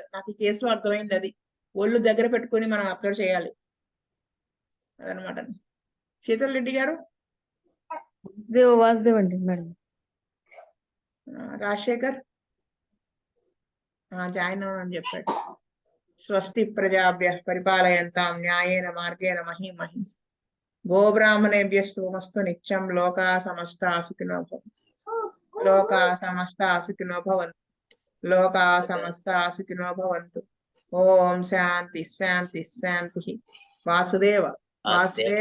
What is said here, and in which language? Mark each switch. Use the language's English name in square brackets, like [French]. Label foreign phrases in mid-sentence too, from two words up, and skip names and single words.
[Telugu] నాకు ఈ కేసులో అర్థమైంది అది. ఒళ్ళు దగ్గర పెట్టుకుని మనం అప్లోడ్ చేయాలి అదనమాట. శీతల్ రెడ్డి గారు, వాసుదేవండి మేడం. రాజశేఖర్ జాయిన్ అని చెప్పాడు. [Sanskrit] స్వస్తి ప్రజాభ్య పరిపాలయంతాం న్యాయేన మార్గేణ మహీ మహింస గోబ్రాహ్మణేభ్య సోమస్తు నిత్యం లోకా సమస్త సుఖినో భవంతు. లోకా సమస్త సుఖినో భవంతు. లోకా సమస్త సుఖినో భవంతు. ఓం శాంతి శాంతి శాంతి. వాసుదేవ వాసుదేవ